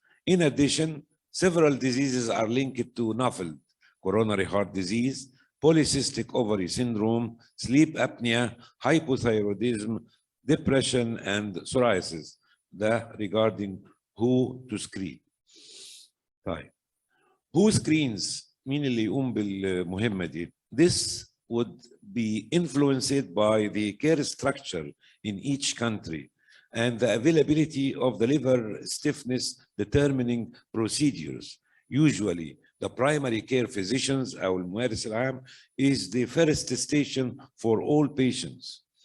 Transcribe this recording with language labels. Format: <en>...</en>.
<en>In addition, several diseases are linked to NAFLD: coronary heart disease, polycystic ovary syndrome, sleep apnea, hypothyroidism, depression, and psoriasis. That regarding who to screen.</en> <ar>طيب.</ar> <en>Who screens?</en> <ar>مين اللي يقوم بالمهمة دي?</ar> <en>This would be influenced by the care structure in each country and the availability of the liver stiffness determining procedures. Usually, the primary care physicians</en> <ar>أو الممارس العام</ar> <en>is the first station for all patients.</en>